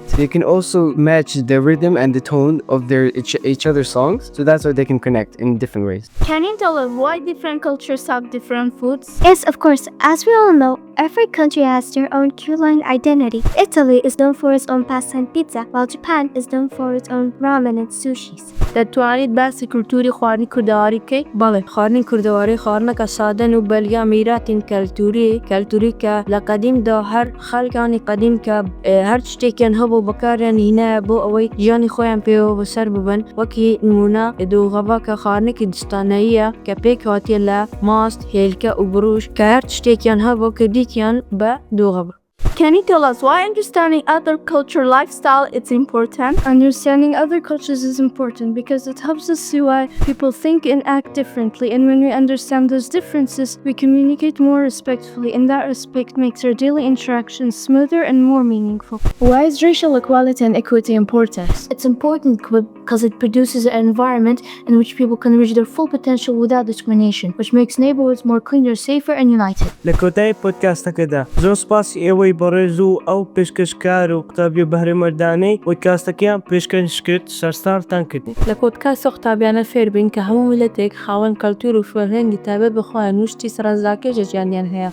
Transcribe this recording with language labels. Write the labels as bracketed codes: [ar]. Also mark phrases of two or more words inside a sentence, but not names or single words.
[en] They can also match the rhythm and the tone of each other's songs, so that's why they can connect in different ways. Can you tell us why different cultures have different foods? Yes, of course. As we all know, every country has their own culinary identity. Italy is known for its own pasta and pizza, while Japan is known for its own ramen and sushis. [ckb] دەتوانیت باسی کولتوری خواردنی کوردەواری بکەیت؟ بەڵێ، خواردنی کوردەواری خواردنەکە سادەن و بەلگا میراتین کەلتووری کە لە قەدیمدا هەر خەڵکانی قەدیم کە هەر شتێکیان هەبوو بەکاریان هینایە بۆ ئەوەی ژیانی خۆیان پێوە بەسەر ببن. وەکی نمونە دۆغەبا کە خواردنێکی دستانەییە کە پێک هاتیە لە ماست، هێلکە و بروش کە هەر شتێکیان هەبوو کردیتیان بە دۆغەبا. [en] Can you tell us why understanding other culture lifestyle is important? Understanding other cultures is important because it helps us see why people think and act differently, and when we understand those differences, we communicate more respectfully, and that respect makes our daily interactions smoother and more meaningful. Why is racial equality and equity important? It's important because it produces an environment in which people can reach their full potential without discrimination, which makes neighborhoods more cleaner, safer, and united. [ckb] لە کۆتایی پۆدکاستەکەدا زۆر سپاسی ئێوەی بەڕێز و ئەو پێشکەشکار و قوتابیە بەهرەمەردانەی پۆدکاستەکەیان پێشکەش کرد سەرساڵتان کردین. لە پۆدکاست قوتابیانە فێربین کە هەموو ملەتێک خاوەن کەلتوور و فەرهەنگی تایبەت بەخۆیان وشتی سەرنجڕاکێشە ژیانیان هەیە.